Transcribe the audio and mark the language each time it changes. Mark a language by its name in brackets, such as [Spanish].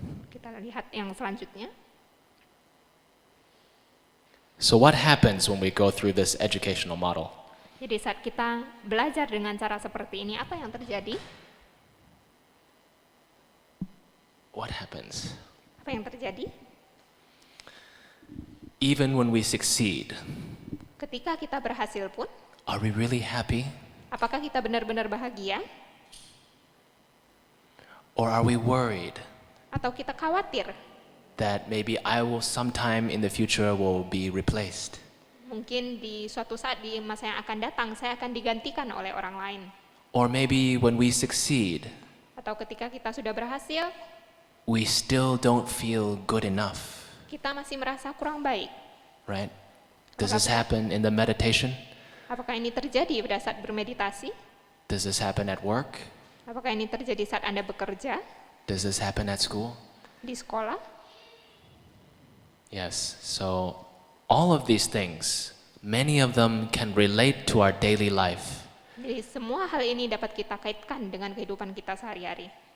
[Indonesian] Kita lihat yang selanjutnya. [English] So what happens when we go through this educational model? [Indonesian] Jadi saat kita belajar dengan cara seperti ini, apa yang terjadi? [English] What happens? [Indonesian] Apa yang terjadi? [English] Even when we succeed, [Indonesian] Ketika kita berhasil pun, [English] are we really happy? [Indonesian] apakah kita benar-benar bahagia? [English] Or are we worried [Indonesian] Atau kita khawatir? [English] that maybe I will sometime in the future will be replaced? [Indonesian] Mungkin di suatu saat di masa yang akan datang, saya akan digantikan oleh orang lain. [English] Or maybe when we succeed, [Indonesian] Atau ketika kita sudah berhasil, [English] we still don't feel good enough, [Indonesian] kita masih merasa kurang baik. [English] right? Does this happen in the meditation? [Indonesian] Apakah ini terjadi pada saat bermeditasi? [English] Does this happen at work? [Indonesian] Apakah ini terjadi saat Anda bekerja, [English] Does this happen at school? [Indonesian] di sekolah? [English] Yes, so all of these things, many of them can relate to our daily life. [Indonesian] Jadi semua hal ini dapat kita kaitkan dengan kehidupan kita sehari-hari.